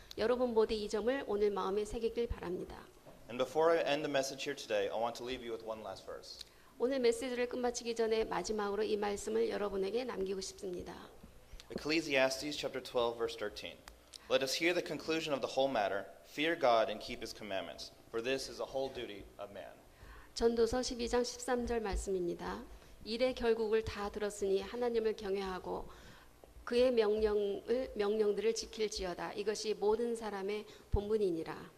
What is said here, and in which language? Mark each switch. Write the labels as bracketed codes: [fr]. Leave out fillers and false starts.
[ko] 여러분 모두 이 점을 오늘 마음에 새기길 바랍니다. [en] And before I end the message here today, I want to leave you with one last verse. [ko] 오늘 메시지를 끝마치기 전에 마지막으로 이 말씀을 여러분에게 남기고 싶습니다. [en] Ecclesiastes chapter 12, verse 13. Let us hear the conclusion of the whole matter. Fear God and keep His commandments, for this is the whole duty of man. [ko] 전도서 12장 13절 말씀입니다. 일의 결국을 다 들었으니 하나님을 경외하고 그의 명령들을 지킬지어다. 이것이 모든 사람의 본분이니라.